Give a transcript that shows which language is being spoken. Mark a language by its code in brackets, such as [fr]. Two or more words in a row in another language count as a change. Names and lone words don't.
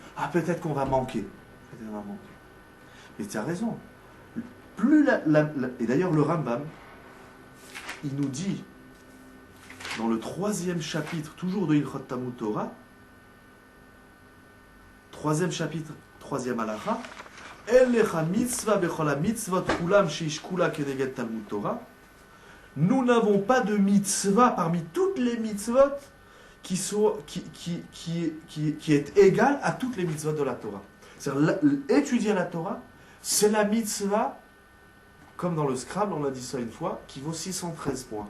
[fr] Ah, peut-être qu'on va manquer. Peut-être qu'on va manquer. Mais tu as raison. Et d'ailleurs, le Rambam, il nous dit, dans le 3e chapitre, toujours de [he] הלכות תלמוד תורה, [fr] 3e chapitre, 3e halakha, [he] אין לך מצוה בכל מצות כולם שהיא שקולה כנגד תלמוד תורה. [fr] Nous n'avons pas de mitzvah parmi toutes les mitzvot qui est égale à toutes les mitzvot de la Torah. C'est-à-dire, étudier la Torah, c'est la mitzvah, comme dans le Scrabble, on a dit ça une fois, qui vaut 613 points.